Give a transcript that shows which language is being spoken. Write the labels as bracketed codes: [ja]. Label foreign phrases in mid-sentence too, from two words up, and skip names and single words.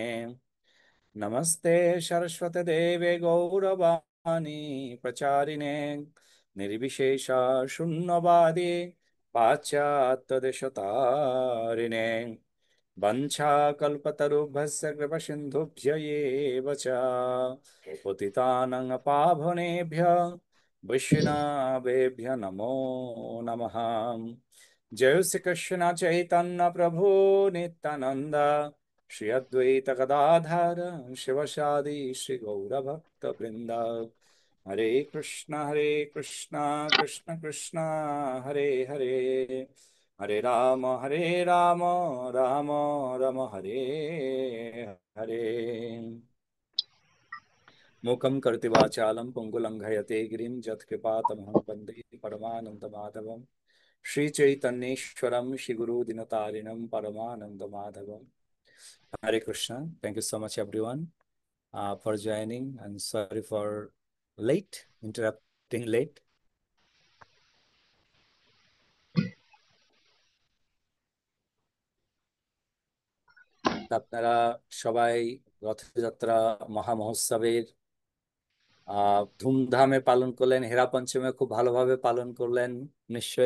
[sa] नमस्ते सरस्वती देवे गौरवाणी प्रचारिणे निर्विशेष शून्यवादी पाश्चात्यदेशतारिणे वंशाकल्पतरुभ्यश्च कृपसिन्धुभ्य एव च पतितानां पावनेभ्यः वैष्णवेभ्यः नमो नमः। जय श्री कृष्ण चैतन्य प्रभु नित्यानंद श्री अद्वैत गदाधर शिवशादि श्री गौर भक्त वृंद। हरे कृष्ण कृष्ण कृष्ण हरे हरे, हरे राम राम राम हरे हरे। मूकं करोति वाचालं पुङ्गुलङ्घयते गिरिं यत्कृपातमहं वन्दे परमानन्दमाधवं श्रीचैतन्येश्वरं श्रीगुरुदिनतारिणं परमानन्दमाधवं। [en] Hare Krishna. Thank you so much, everyone, for joining, and sorry for interrupting late. [bn] আপনারা সবাই রথযাত্রা মহামহোৎসবের ধুমধামে পালন করলেন, হেরা পঞ্চমে খুব ভালোভাবে পালন করলেন নিশ্চয়ই।